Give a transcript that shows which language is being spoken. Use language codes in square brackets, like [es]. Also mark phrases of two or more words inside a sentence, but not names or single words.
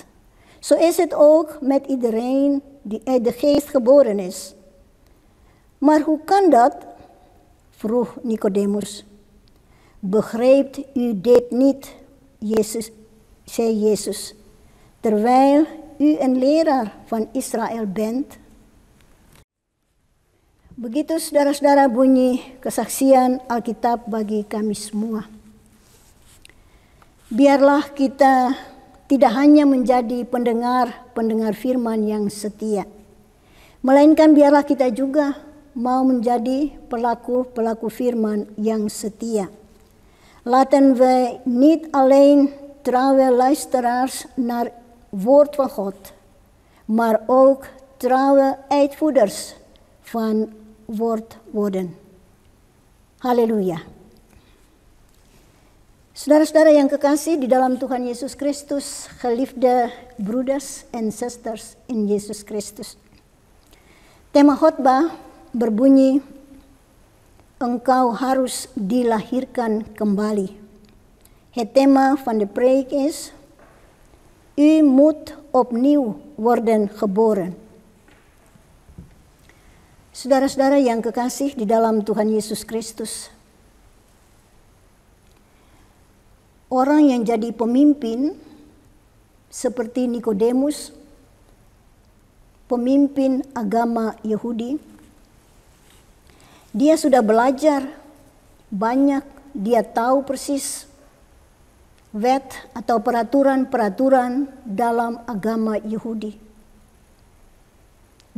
[nl] Zo is het ook met iedereen die uit de geest geboren is." "Maar hoe kan dat?" vroeg Nicodemus. "Begrijpt u dit niet?" zei Jezus, "terwijl u een leraar van Israël bent?" [id] Begitu saudara-saudara bunyi kesaksian Alkitab bagi kami semua. Biarlah kita tidak hanya menjadi pendengar firman yang setia, melainkan biarlah kita juga mau menjadi pelaku firman yang setia. [nl] Laten we niet alleen trouwe luisteraars naar woord van God, maar ook trouwe uitvoerders van woord worden. [id] Haleluya. Saudara-saudara yang kekasih di dalam Tuhan Yesus Kristus, [nl] geliefde broeders en zusters in Yesus Kristus. [id] Tema khotbah berbunyi, engkau harus dilahirkan kembali. [nl] Het tema van de preek is, u moet opnieuw worden geboren. [id] Saudara-saudara yang kekasih di dalam Tuhan Yesus Kristus, orang yang jadi pemimpin seperti Nikodemus, pemimpin agama Yahudi, dia sudah belajar banyak, dia tahu persis wet atau peraturan-peraturan dalam agama Yahudi.